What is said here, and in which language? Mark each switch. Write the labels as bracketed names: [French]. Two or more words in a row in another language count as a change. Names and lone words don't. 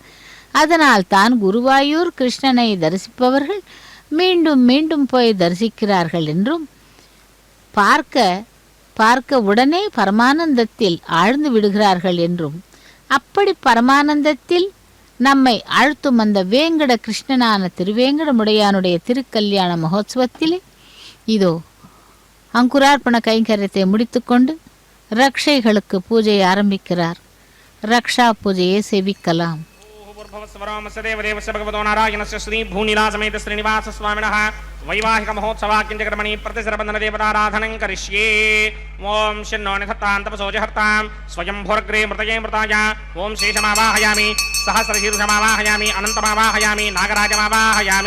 [Tamil] அதனால் தான் குருவாயூர் கிருஷ்ணனை தரிசிப்பவர்கள் மீண்டும் மீண்டும் போய் தரிசிக்கிறார்கள் என்றும், பார்க்க உடனே பரமானந்தத்தில் ஆழ்ந்து விடுகிறார்கள் என்றும், அப்படி பரமானந்தத்தில் நம்மை ஆழ்த்தும் அந்த வேங்கட கிருஷ்ணனான திருவேங்கடமுடையானுடைய திருக்கல்யாண மகோத்சவத்திலே இதோ அங்குரார்ப்பண கைங்கரியத்தை முடித்துக்கொண்டு ரக்ஷைகளுக்கு பூஜை ஆரம்பிக்கிறார். ரக்ஷா பூஜையை சேவிக்கலாம். [Sanskrit] भगवतो नारायणस्य श्री भूनिलासमेत श्रीनिवास स्वामिनः वैवाहिक महोत्सवाकिंचकर्मणि प्रतिशरबंधन देवताराधनं करिष्ये। ओम शन्नो निधत्तां तपसो जहर्तां स्वयं भोरग्रे मृतये मृताय। ओम शेषमावाहयामि सहस्रशीर्षमावाहयामि अनन्तमावाहयामि नागराजमावाहयामि।